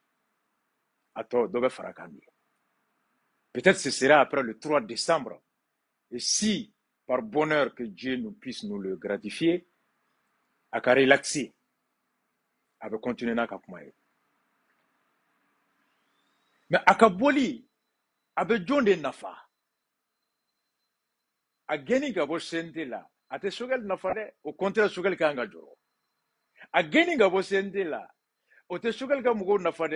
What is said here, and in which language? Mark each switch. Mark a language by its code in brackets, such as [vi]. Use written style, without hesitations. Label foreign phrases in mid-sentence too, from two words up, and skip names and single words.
[bm] A tɔ dɔ bɛ fara kan de. [fr] Peut-être ce sera après le 3 décembre. Et si, par bonheur que Dieu nous puisse nous le gratifier, [bm] a ka relaxer, a bɛ continuer n'a ka kuma ye. Mais a ka bɔli, a bɛ jɔn de nafa? A gɛnni ka bɔ CNT la, a tɛ Choguel nafa dɛ. [fr] Au contraire, [bm] Choguel ka kan ka jɔrɔ. A gɛnni ka bɔ CNT la, o tɛ Choguel ka mɔgɔw nafa dɛ.